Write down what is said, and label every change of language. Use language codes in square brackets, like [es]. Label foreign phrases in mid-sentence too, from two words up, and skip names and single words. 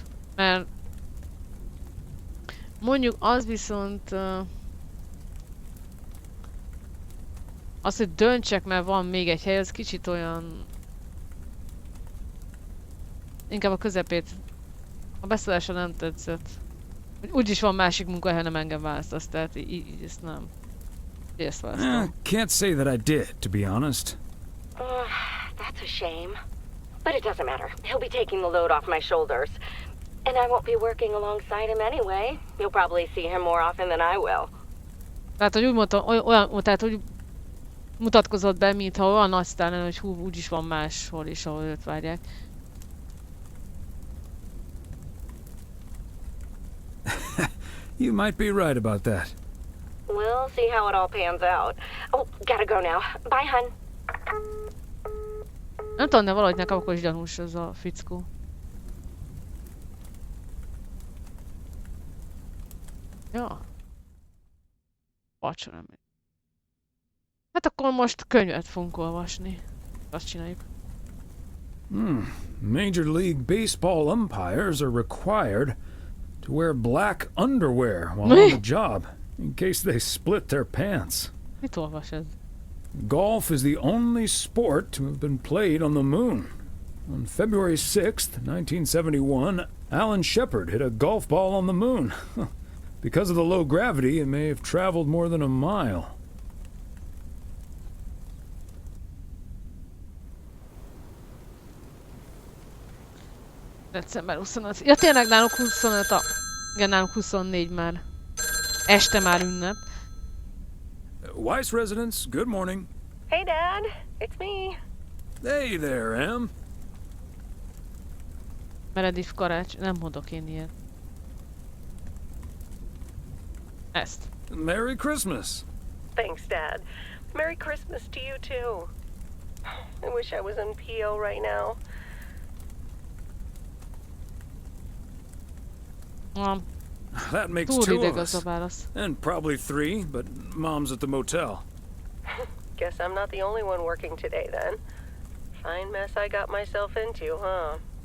[hu] Mert mondjuk az viszont az, hogy döntsek, mert van még egy hely, az kicsit olyan... Inkább a közepét. A beszólása nem tetszett. Úgyis van másik munkahely, nem engem választasz, tehát így ezt nem. Ezt választom. [en] Can't say that I did, to be honest. That's a shame. But it doesn't matter. He'll be taking the load off my shoulders. And I won't be working alongside him anyway. You'll probably see him more often than I will. [hu] Tehát, hogy úgy mondtam, olyan, tehát, hogy mutatkozott be, mintha olyan aztán lenne, hogy hú, úgyis van máshol is, ahol őt várják. [en] You might be right about that. We'll see how it all pans out. Oh, gotta go now. Bye, hun. [hu] Nem tudom, de valahogy nekem akkor is gyanús ez a fickó. Ja. Vacsorát még. Hát akkor most könyvet fogunk olvasni. Azt csináljuk. [en] Major League Baseball umpires are required to wear black underwear while on the job, in case they split their pants. [hu] Mit olvas ez? [en] Golf is the only sport to have been played on the moon. On February 6th, 1971, Alan Shepard hit a golf ball on the moon. Because of the low gravity, it may have traveled more than a mile. December 25. [hu] Ja, tényleg náluk 25 a... Igen, náluk 24 már. Este már ünnep. [en] Weiss residence, good morning. Hey, Dad. It's me. Hey there, Em. [hu] Meredith Karácsony. Nem mondok én ilyet. Ezt. [en] Merry Christmas. Thanks, Dad. Merry Christmas to you, too. I wish I was in PO right now. That makes [hu] Túl [en] two [hu] ideg [en] of [hu] az a [en] us. [hu] válasz. [en] And probably three, but Mom's at the motel. Guess I'm not the only one working today, then. Fine mess I got myself into, huh?